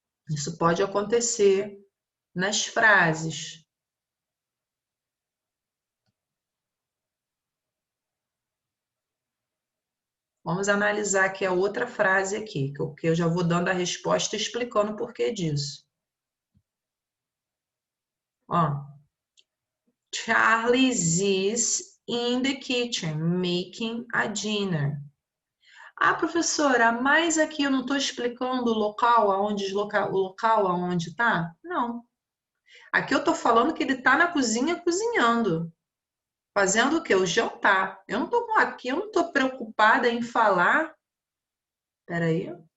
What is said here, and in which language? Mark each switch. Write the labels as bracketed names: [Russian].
[Portuguese] Isso pode acontecer nas frases. Vamos analisar aqui a outra frase aqui, que eu já vou dando a resposta explicando o porquê disso. [English] Ó, Charlie is in the kitchen making a dinner. [Portuguese] Ah, professora, mas aqui eu não estou explicando o local aonde o local aonde tá? Não. Aqui eu estou falando que ele está na cozinha cozinhando. Fazendo o quê? O jantar. Eu não estou aqui, eu não estou preocupada em falar Espera aí.